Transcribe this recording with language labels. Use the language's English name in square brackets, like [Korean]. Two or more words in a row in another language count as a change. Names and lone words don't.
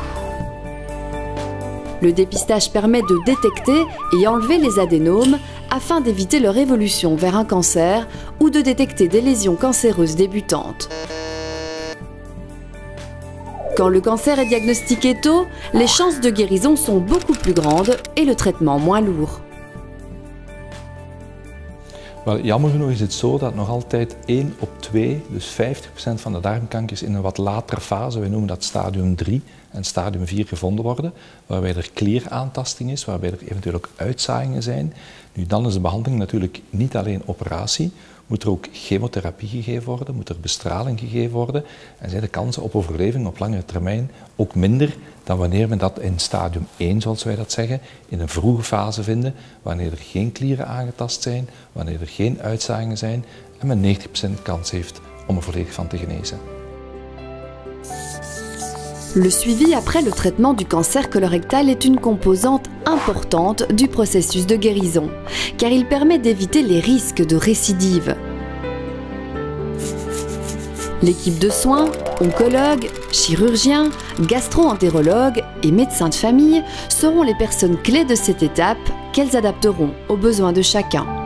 [French] Le dépistage permet de détecter et enlever les adénomes afin d'éviter leur évolution vers un cancer ou de détecter des lésions cancéreuses débutantes. Quand le cancer est diagnostiqué tôt, les chances de guérison sont beaucoup plus grandes et le traitement moins lourd. [Dutch] Wel, jammer genoeg is het zo dat nog altijd 1 op 2, dus 50% van de darmkankers in een wat latere fase, wij noemen dat stadium 3 en stadium 4 gevonden worden, waarbij er klieraantasting is, waarbij er eventueel ook uitzaaiingen zijn. Nu, dan is de behandeling natuurlijk niet alleen operatie, moet er ook chemotherapie gegeven worden, moet er bestraling gegeven worden en zijn de kansen op overleving op langere termijn ook minder dan wanneer we dat in stadium 1, zoals wij dat zeggen, in een vroege fase vinden, wanneer er geen klieren aangetast zijn, wanneer er geen uitzaaiingen zijn en men 90% kans heeft om er volledig van te genezen. [French] Le suivi après le traitement du cancer colorectal est une composante importante du processus de guérison, car il permet d'éviter les risques de récidive. L'équipe de soins, oncologues, chirurgiens, gastro-entérologues et médecins de famille seront les personnes clés de cette étape qu'elles adapteront aux besoins de chacun.